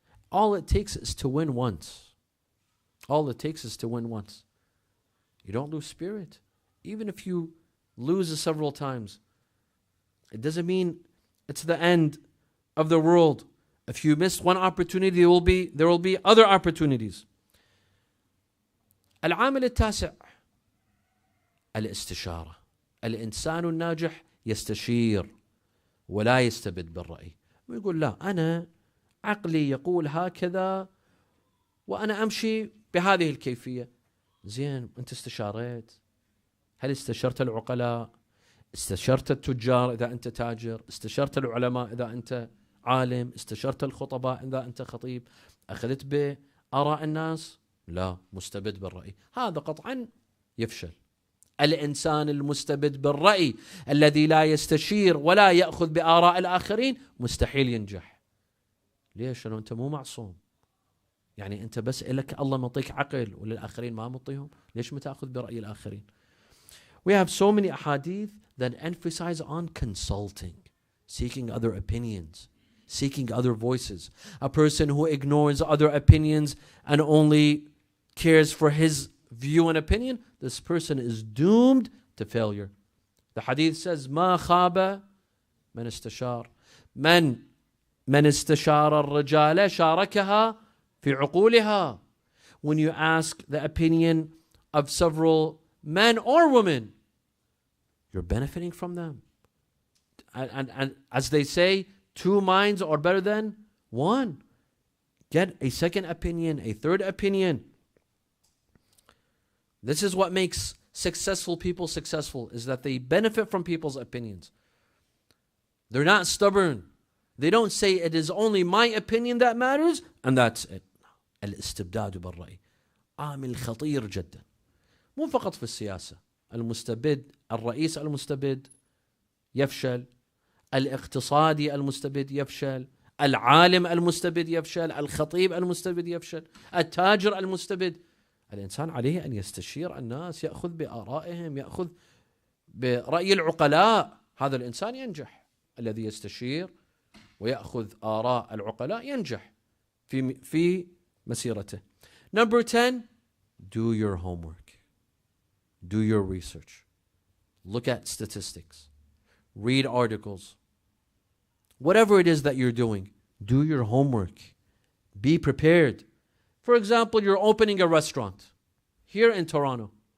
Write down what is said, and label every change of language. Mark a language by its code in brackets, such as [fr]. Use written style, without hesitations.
[en] All it takes is to win once. All it takes is to win once. You don't lose spirit. Even if you lose several times, it doesn't mean it's the end of the world. If you missed one opportunity, there will be other opportunities. [ar] العامل التاسع الاستشارة. الإنسان الناجح يستشير ولا يستبد بالرأي، ويقول لا، أنا عقلي يقول هكذا وأنا أمشي بهذه الكيفية. زين، أنت استشاريت؟ هل استشرت العقلاء؟ استشرت التجار إذا أنت تاجر؟ استشرت العلماء إذا أنت عالم؟ استشرت الخطباء إذا أنت خطيب؟ أخذت بآراء الناس؟ لا، مستبد بالرأي، هذا قطعا يفشل. الإنسان المستبد بالرأي الذي لا يستشير ولا يأخذ بآراء الآخرين مستحيل ينجح. ليش؟ لأنه أنت مو معصوم. يعني أنت بس إلك الله مطيك عقل وللآخرين ما مطيهم، ليش ما تأخذ برأي الآخرين؟ [en] We have so many ahadith that emphasize on consulting, seeking other opinions, seeking other voices. A person who ignores other opinions and only cares for his view and opinion, this person is doomed to failure. The hadith says, [ar] ما خاب من استشار. من استشار الرجال شاركها في عقولها. [en] When you ask the opinion of several men or women, you're benefiting from them. And as they say, two minds are better than one. Get a second opinion, a third opinion. This is what makes successful people successful, is that they benefit from people's opinions. They're not stubborn. They don't say it is only my opinion that matters and that's it. [ar] الاستبداد بالرأي عامل خطير جدا. مو فقط في السياسة. المستبد، الرئيس المستبد يفشل، الاقتصادي المستبد يفشل، العالم المستبد يفشل، الخطيب المستبد يفشل، التاجر المستبد. الإنسان عليه أن يستشير الناس، يأخذ بآرائهم، يأخذ برأي العقلاء. هذا الإنسان ينجح. الذي يستشير ويأخذ آراء العقلاء ينجح في مسيرته. [en] Number 10, do your homework. Do your research. Look at statistics. Read articles. Whatever it is that you're doing, do your homework. Be prepared. For example, you're opening a restaurant here in Toronto.